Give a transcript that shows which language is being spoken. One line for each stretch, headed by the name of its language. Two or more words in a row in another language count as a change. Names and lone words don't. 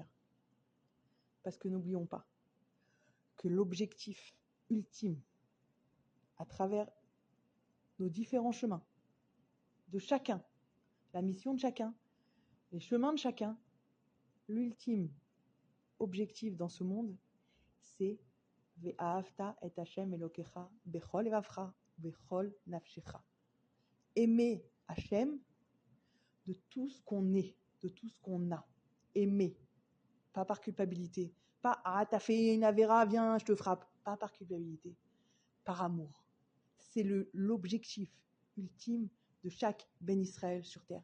French: Parce que n'oublions pas que l'objectif ultime à travers nos différents chemins de chacun, la mission de chacun, les chemins de chacun, l'ultime objectif dans ce monde, c'est
Hebrew: ואהבת את השם אלוקיך בכל לבבך בכל נפשך.
French: Aimer Hashem de tout ce qu'on est, de tout ce qu'on a. Aimer, pas par culpabilité. Pas « ah, t'as fait une avéra, viens, je te frappe ». Pas par culpabilité, par amour. C'est l'objectif ultime de chaque Ben Israël sur terre.